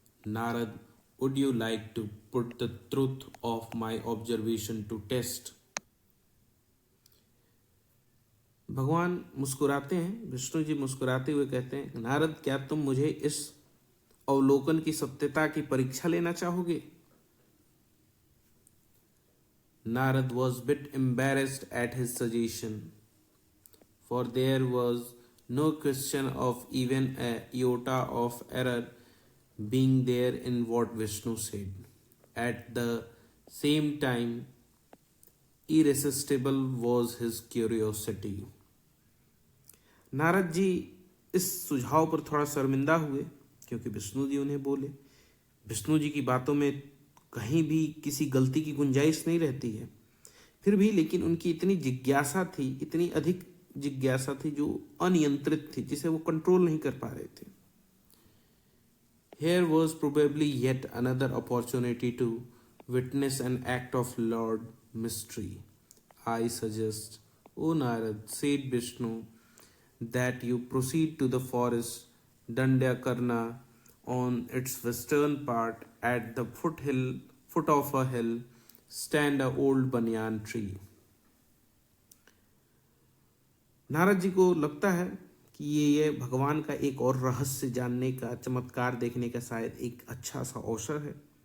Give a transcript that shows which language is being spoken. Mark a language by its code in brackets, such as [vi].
[en] Narad, would you like to put the truth of my observation to test? [hi] भगवान मुस्कुराते हैं, विष्णु जी मुस्कुराते हुए कहते हैं, नारद क्या तुम मुझे इस अवलोकन की सत्यता की परीक्षा लेना चाहोगे। [en] Narad was a bit embarrassed at his suggestion, for there was no question of even a iota of error being there in what Vishnu said. At the same time, irresistible was his curiosity. [hi] Narad ji इस सुझाव पर थोड़ा शर्मिंदा हुए, क्योंकि विष्णु जी उन्हें बोले। विष्णु जी की बातों में कहीं भी किसी गलती की गुंजाइश नहीं रहती है, फिर भी लेकिन उनकी इतनी जिज्ञासा थी, इतनी अधिक जिज्ञासा थी जो अनियंत्रित थी, जिसे वो कंट्रोल नहीं कर पा रहे थे। [en] Here was probably yet another opportunity to witness an act of Lord mystery. I suggest, O Narad, said Vishnu, that you proceed to the forest Dandyakarna on its western part at the foot of a hill stand a old banyan tree. [hi] Narad ji को लगता है कि ये भगवान का एक और रहस्य जानने का, चमत्कार देखने का शायद एक अच्छा सा अवसर है।